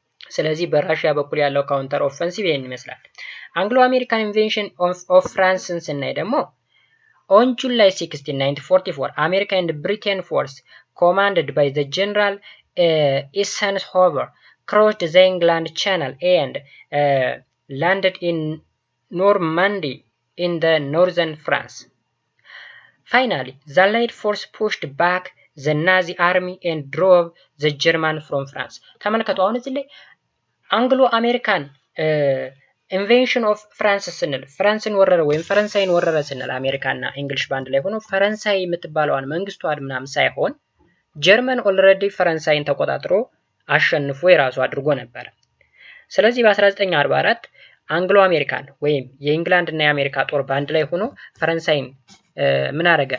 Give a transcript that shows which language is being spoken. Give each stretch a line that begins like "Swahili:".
Amharic: ስለዚህ በራሽያ በኩል ያለው ካውንተር ኦፌንሲቭ ይሄን ይመስላል።
English: አንግሎ አሜሪካን ኢንቬንሽን ኦፍ ፍራንስን
Amharic: ስናይ ደግሞ
English: on July 16, 1944 America and Britain force commanded by the General Eisenhower crossed the England Channel and landed in Normandy in the northern France. Finally, the Allied force pushed back the Nazi army and drove the German from France.
Amharic: ተመልከቱ አሁን እዚህ ላይ
English: አንግሎ አሜሪካን ኢንቬንሽን ኦፍ ፍራንስ
Amharic: ስንል ፍራንስን ወረረ ወይም ፈረንሳይን ወረረ ስንል አሜሪካና እንግሊሽ ባንድ ላይ ሆኖ ፈረንሳይ የምትባለዋን መንግስቷን ምናምን ሳይሆን ጀርመን ኦልሬዲ ፈረንሳይን ተቆጣጥሮ አሸንፎ የራሱ አድርጎ ነበር። ስለዚህ በ1944 አንግሎ አሜሪካን ወይም የእንግላንድ እና የአሜሪካ ጦር ባንድ ላይ ሆኖ ፈረንሳይን ምን አደረገ?